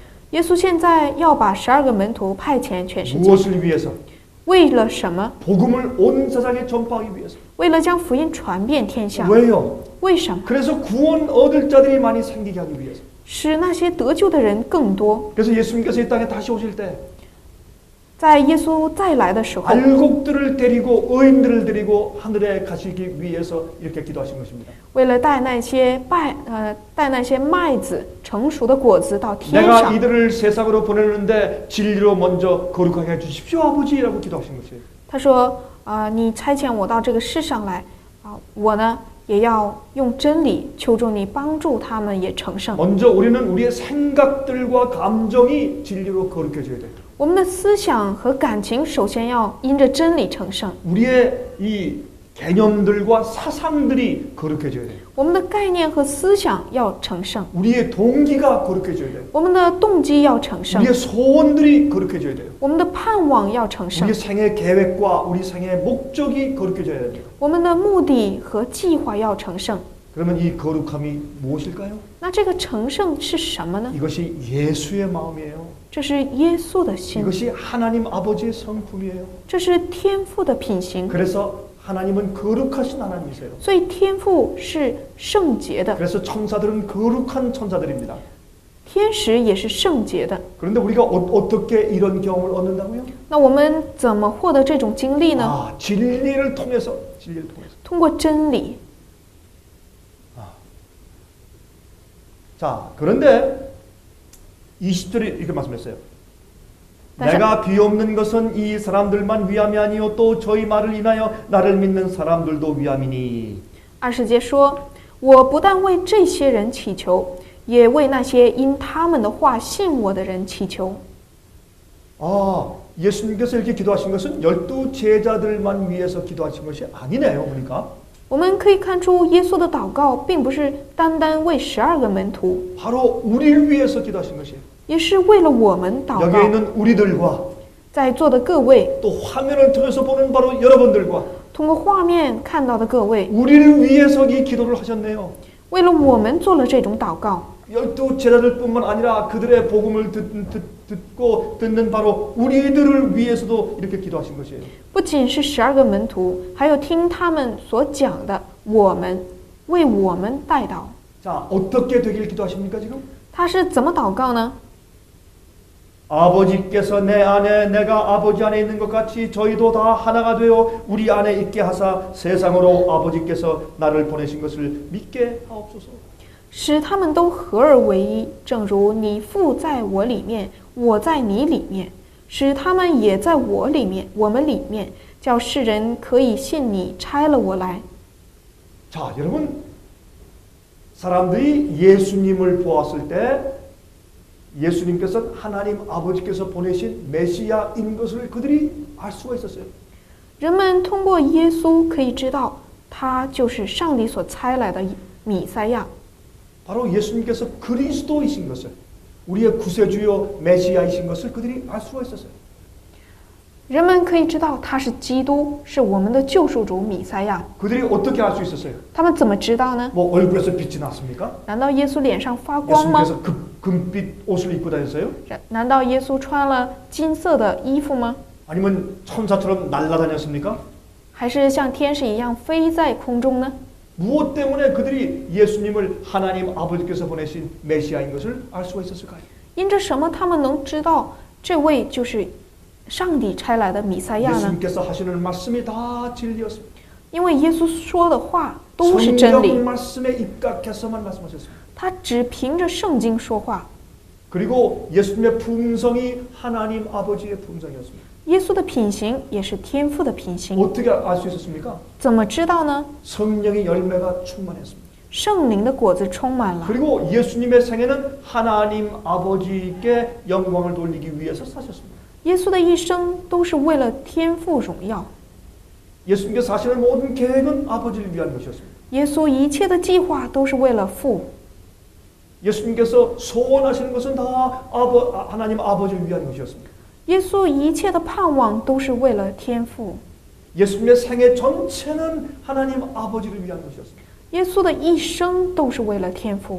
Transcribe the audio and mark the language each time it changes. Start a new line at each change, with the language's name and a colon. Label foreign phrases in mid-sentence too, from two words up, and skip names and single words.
Chinese: 耶稣现在要把12个门徒派遣全世界，
Korean: 무엇을 위해서?
Chinese: 为了什么？
Korean: 복음을 온 세상에 전파하기 위해서.
Chinese: 为了将福音传遍天下。
Korean: 왜요?
Chinese: 为什么？
Korean: 그래서 구원 얻을 자들이 많이 생기게 하기 위해서.
Chinese: 使那些得救的人更多。
Korean: 그래서 예수님께서 이 땅에 다시 오실 때
Chinese: 在耶稣再来的时候，
Korean: 알곡들을 데리고 의인들을 데리고 하늘에 가시기 위해서 이렇게 기도하신 것입니다.
Chinese: 为了带那些麦子成熟的果子到天
Korean: 내가
Chinese: 上，
Korean: 이들을 세상으로 보내는데 진리로 먼저 거룩하게 해주십시오 아버지라고 기도하신 것이에요.
Chinese: 他说你差遣我到这个世上来我呢也要用真理求助你帮助他们也成圣。
Korean: 먼저 우리는 우리의 생각들과 감정이 진리로 거룩해져야 돼요.
Chinese: 我们的思想和感情首先要因着真理成圣，
Korean: 우리의 이 개념들과 사상들이 거룩해져야 돼요.
Chinese: 我们的概念和思想要成圣，
Korean: 우리의 동기가 거룩해져야 돼요.
Chinese: 我们的动机要成圣，
Korean: 우리의 소원들이 거룩해져야 돼요.
Chinese: 我们的盼望要成圣
Korean: 우리의 ， 생애 계획과 우리 생애 목적이 거룩해져야 돼요.
Chinese: 我们的目的和计划要成圣。
Korean: 그러면 이 거룩함이 무엇일까요?
Chinese: 那这个成圣是什么呢？
Korean: 이것이 예수의 마음이에요.
Chinese: 这是耶稣的心，
Korean: 이것이 하나님 아버지의 성품이에요.
Chinese: 这是天父的品行。
Korean: 그래서 하나님은 거룩하신 하나님이세요.
Chinese: 所以天父是圣洁的，
Korean: 그래서 천사들은 거룩한 천사들입니다.
Chinese: 天使也是圣洁的。
Korean: 그런데 우리가 어떻게 이런 경험을 얻는다고요?
Chinese: 那我们怎么获得这种经历呢？
Korean: 진리를 통해서.
Chinese: 通过真理。
Korean: 자, 그런데 20절에 이렇게 말씀했어요. 다시 내가 비옵는 것은 이 사람들만 위함이 아니요 또 저희 말을 인하여 나를 믿는 사람들도 위함이니.
Chinese: 20 节说：“我不但为这些人祈求，也为那些因他们的话信我的人祈求。”
Korean: 예수님께서 이렇게 기도하신 것은 12 제자들만 위해서 기도하신 것이 아니네요. 보니까.
Chinese: 我们可以看出，耶稣的祷告并不是单单为12个门徒，
Korean: 바로 우리를 위해서 기도하신 것이에요.
Chinese: 也是为了我们祷
Korean: 여기에
Chinese: 告。
Korean: 있는 우리들과
Chinese: 在座的各位，
Korean: 또 화면을 통해서 보는 바로 여러분들과
Chinese: 通过画面看到的各位，
Korean: 우리를 위해서 이 기도를 하셨네요.
Chinese: 为了我们做了这种祷告。
Korean: 12 제자들뿐만 아니라 그들의 복음을 듣고 듣는 바로 우리들을 위해서도 이렇게 기도하신 것이에요.
Chinese: 不仅是12个门徒，还有听他们所讲的我们，为我们代祷。
Korean: 자, 어떻게 되길 기도하십니까 지금?
Chinese: 他是怎么祷告呢？
Korean: 아버지께서 내 안에 내가 아버지 안에 있는 것 같이 저희도 다 하나가 되어 우리 안에 있게 하사 세상으로 아버지께서 나를 보내신 것을 믿게 하옵소서.
Chinese: 使他们都合而为一，正如你父在我里面，我在你里面，使他们也在我里面，我们里面，叫世人可以信你差了我来。
Korean: 자, 여러분, 사람들이 예수님을 보았을 때 예수님께서는 하나님 아버지께서 보내신 메시아인 것을 그들이 알 수가 있었어요.
Chinese: 人们通过耶稣可以知道，他就是上帝所差来的弥赛亚。
Korean: 바로 예수님께서 그리스도이신 것을, 우리의 구세주요 메시아이신 것을 그들이 알 수가 있었어요.
Chinese: 人们可以知道他是基督，是我们的救赎主弥赛亚。
Korean: 그들이 어떻게 알 수 있었어요?
Chinese: 他们怎么知道呢？
Korean: 뭐 얼굴에서 빛이 났습니까?
Chinese: 难道耶稣脸上发光吗？
Korean: 예수님께서 금빛 옷을 입고 다녔어요?
Chinese: 难道耶稣穿了金色的衣服吗？
Korean: 아니면 천사처럼 날아다녔습니까?
Chinese: 还是像天使一样飞在空中呢？
Korean: 무엇 때문에 그들이 예수님을 하나님 아버지께서 보내신 메시아인 것을 알 수가 있었을까요?
Chinese: 因着什么他们能知道这位就是上帝差来的弥赛亚呢？
Korean: 예수님께서 하시는 말씀이 다 진리였습니다.
Chinese: 因为耶稣说的话都是真
Korean: 성경
Chinese: 理，
Korean: 말씀에 입각해서만 말씀하셨습니다.
Chinese: 他只凭着圣经说话。
Korean: 그리고 예수님의 품성이 하나님 아버지의 품성이었습니다.
Chinese: 耶稣的品行也是天父的品行，
Korean: 어떻게 알 수 있었습니까?
Chinese: 怎么知道呢？
Korean: 성령의 열매가 충만했습니다.
Chinese: 圣灵的果子充满了。
Korean: 그리고 예수님의 생애는 하나님 아버지께 영광을 돌리기 위해서 사셨습니다.
Chinese: 耶稣的一生都是为了天父荣耀。
Korean: 예수님께서 하시는 모든 계획은 아버지를 위한 것이었습니다.
Chinese: 耶稣一切的计划都是为了父。
Korean: 예수님께서 소원하시는 것은 다 하나님 아버지를 위한 것이었습니다.
Chinese: 耶稣一切的盼望都是为了天父。
Korean: 예수님의 생애 전체는 하나님 아버지를 위한 것이었습니다.
Chinese: 耶稣的一生都是为了天父。